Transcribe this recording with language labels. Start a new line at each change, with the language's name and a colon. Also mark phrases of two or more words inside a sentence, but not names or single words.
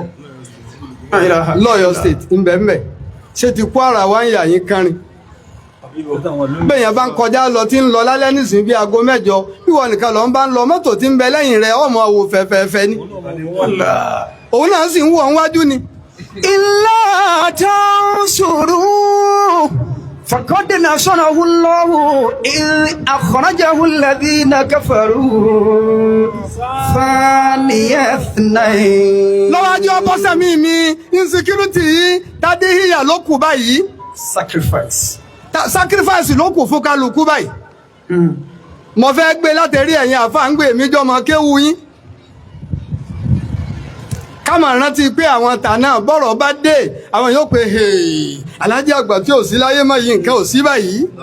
Yoruba: lọ́yọ̀ state ńbẹ̀ńbẹ̀ ṣé ti Kwara wá ń yà yín kánrin bẹ́ẹ̀yàn bá ń kọjá lọ tí ń lọ lálẹ́ nísìnyí bí aago 9 bí wọn nìkan lọ ń bá ń lọ mọ́tò tí ń bẹ lẹ́yìn rẹ̀ ọmọ wò fẹ́fẹ́fẹ́ ni òun náà sì ń wọ̀ wájú ni.
Arabic: إلا تنصروه فقد نصره الله إذ أخرجه الذين كفروا ثاني اثنين.
Yoruba: lọ́wọ́jú ọbọ̀sẹ̀ mi insecurity yìí tádé híyà ló kù báyìí. sacrifice ló kù fún kálukú báyìí. mo fẹ́ gbé látẹ̀rí ẹ̀yin àfáǹgbè mi jọmọ kéwu yín. ká máa rántí pé àwọn tànà bọ́rọ̀ bá dé àwọn yóò pé alájí àgbà tí ò sí láyé mọ́ yìí nǹkan ò sí báyìí.